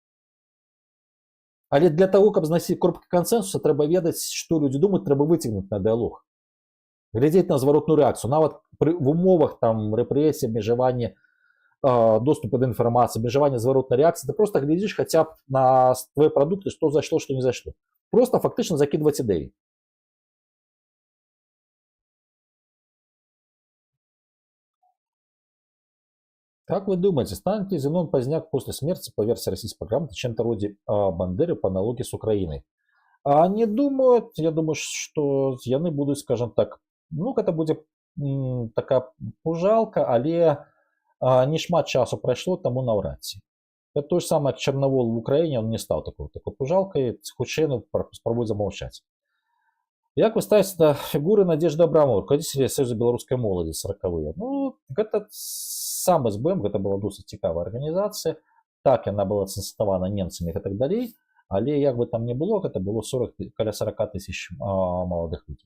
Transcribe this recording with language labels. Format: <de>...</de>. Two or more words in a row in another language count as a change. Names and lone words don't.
<be>Але для таго, каб знайсці кропкі кансенсуса, трэба ведаць, што людзі думаюць, трэба выцягнуць на дыялог. Глядзець на зваротную рэакцыю. Нават в умовах рэпрэсій, абмежавання доступу да інфармацыі, абмежавання зваротнай рэакцыі, ты просто глядзіш хаця б на твои прадукты, што зайшло, што не зайшло. Просто фактычна закідваць ідэі.</be> <ru>Как вы думаете, станет ли Зенон Поздняк после смерти, по версии российской программы, чем-то вроде Бандеры по аналогии с Украиной? Не думаю, я думаю, что яны будут, скажем так, ну, это будет такая пужалка,</ru> <be>але не шмат часу прайшло, таму наўрад ці.</be> <ru>Это то же самое, как Черновол в Украине, он не стал такой пужалкой,</ru> <be>хутчэй спрабуюць замаўчаць. Як вы ставіце да фігуры Надежды Абрамовай,</be> <ru>руководителя Союза</ru> <be>беларускай моладзі 40-е? Ну, гэта сам СБМ, гэта была досыць цікавая арганізацыя. Так, яна была цэнсавана немцамі і так далей, але як бы там не было, гэта было каля 40 тысяч маладых людзей.</be>